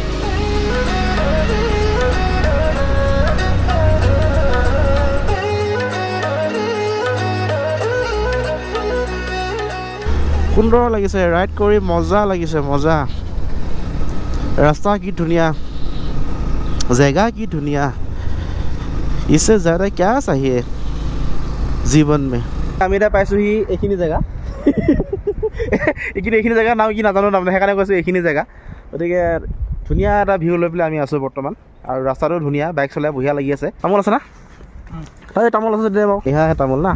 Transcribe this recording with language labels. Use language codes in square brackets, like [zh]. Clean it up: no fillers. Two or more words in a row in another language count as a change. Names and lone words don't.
[as] সুন্দৰ লাগিছে, ৰাইড কৰি মজা লাগিছে, মজা। ৰাস্তা কি ধুনীয়া, জেগা কি ধুনীয়া, [hi] इससे ज़्यादा क्या चाहिए जीवन में। [as] আমি এতিয়া পাইছোঁহি এইখিনি জেগা। এইখিনি জেগাৰ নাম কি নাজানো তাৰমানে, সেইকাৰণে কৈছোঁ এইখিনি জেগা। গতিকে ধুনীয়া এটা ভিউ লৈ পেলাই আমি আছোঁ বৰ্তমান, আৰু ৰাস্তাটো ধুনীয়া, বাইক চলাই বঢ়িয়া লাগি আছে। তামোল আছে না? হয়, তামোল আছে দে বাৰু। এয়াহে তামোল না।